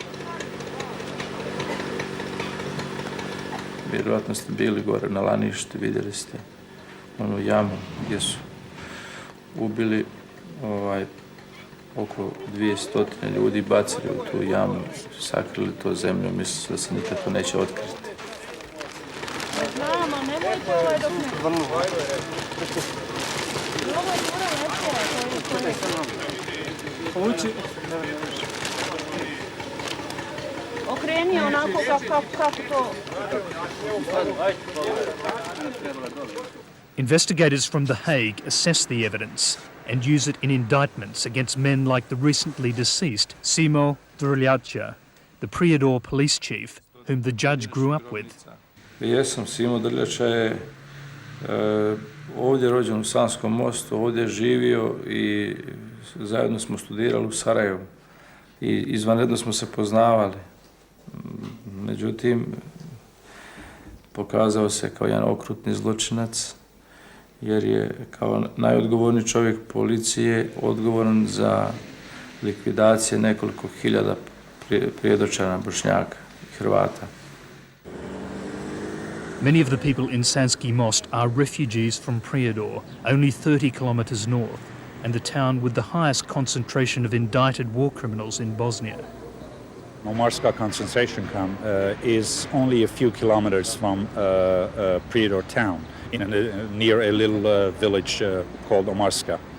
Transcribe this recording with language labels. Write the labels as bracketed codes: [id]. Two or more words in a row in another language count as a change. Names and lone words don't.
[bs] Vjerojatno ste bili gore na Laništu, vidjeli ste onu jamu gdje su ubili oko 200 ljudi, bacili u tu jamu, sakrili to zemljom, mislili da se nikad to neće otkriti. Okreni onako kako to... [en] Investigators from The Hague assess the evidence and use it in indictments against men like the recently deceased Simo Drljaca, the Prijedor police chief, whom the judge grew up with. [bs] Jesam, Simo Drljača je ovdje rođen u Sanskom mostu, ovdje je živio i zajedno smo studirali u Sarajevu i izvanredno smo se poznavali. Međutim, pokazao se kao jedan okrutni zločinac, jer je kao najodgovorniji čovjek policije odgovoran za likvidacije nekoliko hiljada Prijedočana, Bošnjaka i Hrvata. [en] Many of the people in Sanski Most are refugees from Prijedor, only 30 kilometres north, and the town with the highest concentration of indicted war criminals in Bosnia. Omarska concentration camp is only a few kilometers from Prijedor town, near a little village called Omarska.